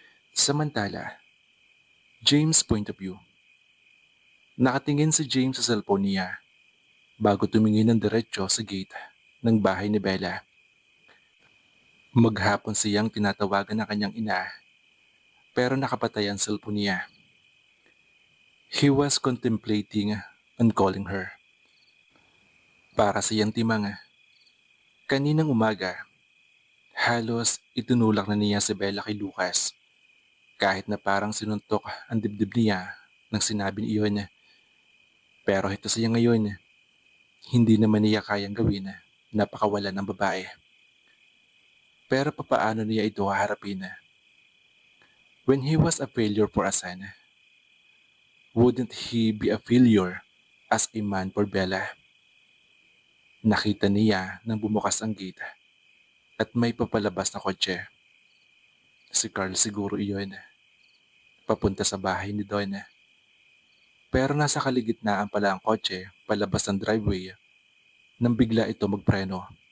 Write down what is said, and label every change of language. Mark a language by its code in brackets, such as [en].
[tl] Samantala, [en] James' point of view. [tl] Nakatingin si James sa cellphone niya bago tumingin ng diretso sa gate ng bahay ni Bella. Maghapon siyang tinatawagan ng kanyang ina pero nakapatay ang cellphone niya. [en] He was contemplating on calling her. [tl] Para siyang timang. Kaninang umaga, halos itinulak na niya si Bella kay Lucas. Kahit na parang sinuntok ang dibdib niya nang sinabi iyon. Pero ito siya ngayon, hindi naman niya kayang gawin na pakawalan ng babae. Pero papaano niya ito haharapin? [en] When he was a failure for a son, wouldn't he be a failure as a man for Bella? [tl] Nakita niya nang bumukas ang gate at may papalabas na kotse. Si Carl siguro iyon, papunta sa bahay ni Don. Pero nasa kaligitnaan pala ang kotse palabas ng driveway nang bigla ito magpreno.